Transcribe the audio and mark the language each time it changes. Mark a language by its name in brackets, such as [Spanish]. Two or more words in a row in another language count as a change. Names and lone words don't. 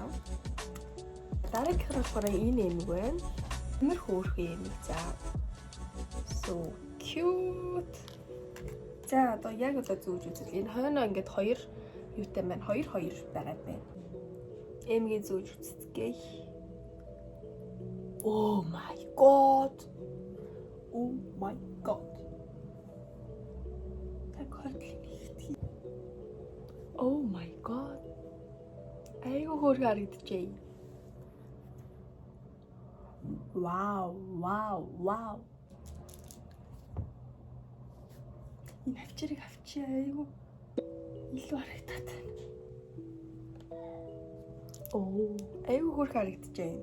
[Mongolian] Дараагийн болохоор энэ юм байна. Мөр хөөрхөн юм. За. [English] So cute. [Mongolian] За одоо яг одоо зүүж үзэл. Энэ хойноо ингээд 2 юутай байна. 2 байгаад байна. Эмгийн зүүж үзцгээе. [English] Oh my god. Oh my god. Oh my god. [Mongolian] Айгу хөөрхөн харагдчихэе. Wow. Энэ авчирыг авчи айгу илүү харагдаад байна. Оо, айгу хөөрхөн харагдчихэе.